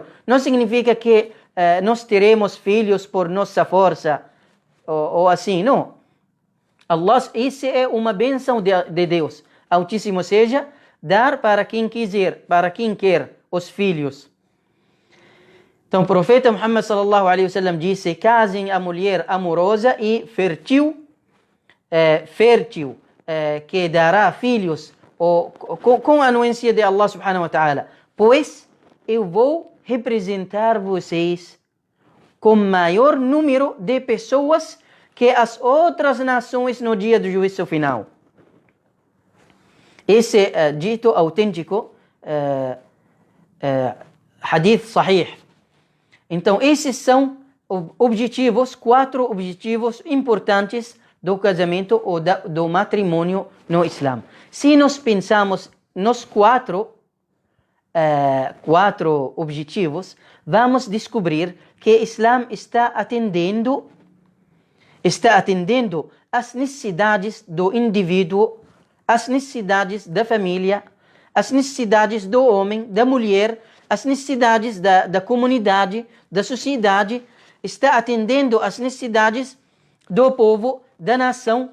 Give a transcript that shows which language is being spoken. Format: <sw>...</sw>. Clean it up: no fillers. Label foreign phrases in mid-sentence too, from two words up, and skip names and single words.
<pt>Não significa que nós teremos filhos por nossa força, ou assim, não. Allah, isso é uma bênção de Deus. Altíssimo seja, dar para quem quiser, para quem quer os filhos. Então, o profeta Muhammad</pt> <ar>صلى الله عليه وسلم</ar> <pt>disse: casem a mulher amorosa e fértil, que dará filhos com a anuência de Allah</pt> <ar>سبحانه وتعالى.</ar> <pt>Pois eu vou representar vocês com maior número de pessoas que as outras nações no dia do juízo final. Esse dito autêntico,</pt> <ar>حديث صحيح.</ar> <pt>Então, esses são objetivos, 4 objetivos importantes do casamento ou do matrimônio no Islã. Se nós pensamos nos 4 objetivos, vamos descobrir que o Islã está atendendo às necessidades do indivíduo, às necessidades da família, às necessidades do homem, da mulher, às necessidades da comunidade, da sociedade, está atendendo às necessidades do povo, da nação.</pt>